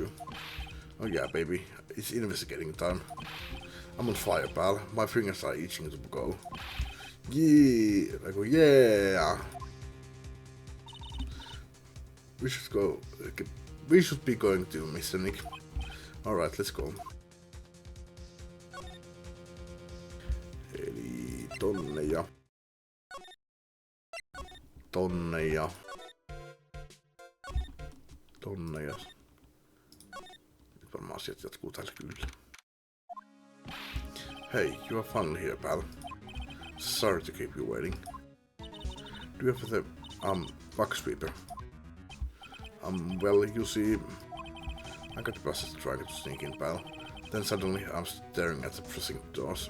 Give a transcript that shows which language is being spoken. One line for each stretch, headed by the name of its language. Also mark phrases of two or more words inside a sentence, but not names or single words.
English: Oh yeah, baby, it's investigating time. I'm on fire, pal. My fingers are itching to go. Yeah, I go, yeah. We should go. We should be going to Mr. Nick. Alright, let's go.
Finnish: Eli tonne ja. Nyt varmaan asiat jatkuu tällä kyllä.
English: Hey, you are finally here, pal. Sorry to keep you waiting. Do you have the bug sweeper? Well, you see, I got busted trying to sneak in, pal. Then suddenly I'm staring at the precinct doors.